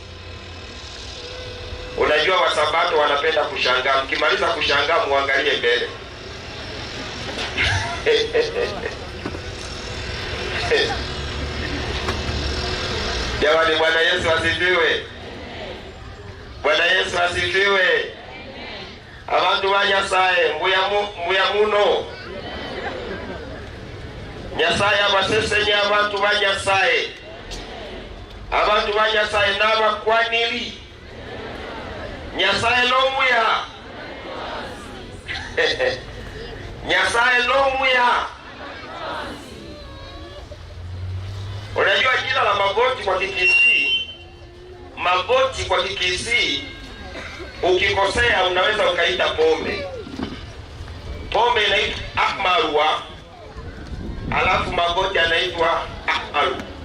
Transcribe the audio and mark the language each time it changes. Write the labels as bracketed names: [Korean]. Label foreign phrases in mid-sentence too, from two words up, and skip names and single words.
[Swahili] Unajua Wasabato wanapenda kushangaa. Mkimaliza kushangaa muangalie mbele. Jamani, Bwana Yesu asifiwe. Bwana Yesu asifiwe. [Luyia] Abantu banyasaye mbuya muno. Nyasaye abasesenya abantu banyasaye. Abantu banyasaye n'abakwaniri. Nyasaye lomuya. Nyasaye lomuya. [Swahili] Unajua jina la Magoti kwa Kikisii, Magoti kwa Kikisii, ukikosea unaweza ukaita pombe. Pombe inaitwa Ahmarua, alafu Magoti anaitwa Ahmaru.